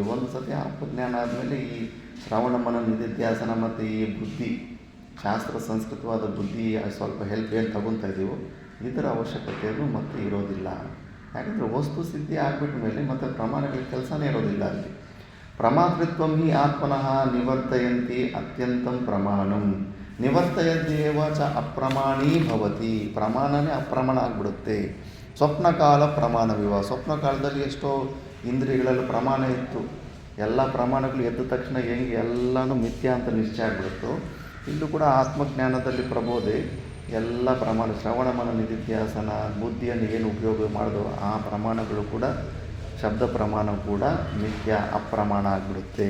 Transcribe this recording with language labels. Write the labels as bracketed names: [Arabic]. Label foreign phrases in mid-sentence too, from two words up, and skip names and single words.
[Kannada] ಒಂದು ಸತಿ ಆತ್ಮಜ್ಞಾನ ಆದಮೇಲೆ ಈ ಶ್ರವಣ ಮನನ ನಿಧಿಧ್ಯಾಸನ ಮತ್ತು ಈ ಬುದ್ಧಿ, ಶಾಸ್ತ್ರ ಸಂಸ್ಕೃತವಾದ ಬುದ್ಧಿ ಸ್ವಲ್ಪ ಹೆಲ್ಪ್ ಏನು ತಗೊತಾ ಇದ್ದೀವೋ ಇದರ ಅವಶ್ಯಕತೆಯನ್ನು ಮತ್ತೆ ಇರೋದಿಲ್ಲ. ಯಾಕಂದರೆ ವಸ್ತು ಸಿದ್ಧಿ ಆಗಿಬಿಟ್ಟ ಮೇಲೆ ಮತ್ತೆ ಪ್ರಮಾಣಗಳ ಕೆಲಸನೇ ಇರೋದಿಲ್ಲ ಅಲ್ಲಿ. [Sanskrit] ಪ್ರಮಾತೃತ್ವಂ ಹಿ ಆತ್ಮನಃ ನಿವರ್ತಯಂತಿ ಅತ್ಯಂತಂ ಪ್ರಮಾಣಂ ನಿವರ್ತಯದೇವ ಚ ಅಪ್ರಮಾಣೀ ಭವತಿ. [Kannada] ಪ್ರಮಾಣನೇ ಅಪ್ರಮಾಣ ಆಗಿಬಿಡುತ್ತೆ. [Sanskrit] ಸ್ವಪ್ನಕಾಲ ಪ್ರಮಾಣವಿವ. [Kannada] ಸ್ವಪ್ನ ಕಾಲದಲ್ಲಿ ಎಷ್ಟೋ ಇಂದ್ರಿಯಗಳಲ್ಲಿ ಪ್ರಮಾಣ ಇತ್ತು, ಎಲ್ಲ ಪ್ರಮಾಣಗಳು ಎದ್ದ ತಕ್ಷಣ ಹೆಂಗೆ ಎಲ್ಲನೂ ಮಿಥ್ಯಾ ಅಂತ ನಿಶ್ಚಯ ಆಗಿಬಿಡುತ್ತೋ, ಇಲ್ಲೂ ಕೂಡ ಆತ್ಮಜ್ಞಾನದಲ್ಲಿ ಪ್ರಬೋಧೆ ಎಲ್ಲ ಪ್ರಮಾಣ, ಶ್ರವಣ ಮನ ನಿಧಿಧ್ಯಾಸನ ಬುದ್ಧಿಯನ್ನು ಏನು ಉಪಯೋಗ ಮಾಡಿದೋ ಆ ಪ್ರಮಾಣಗಳು ಕೂಡ, ಶಬ್ದ ಪ್ರಮಾಣ ಕೂಡ ಮಿಥ್ಯ ಅಪ್ರಮಾಣ ಆಗಿಬಿಡುತ್ತೆ.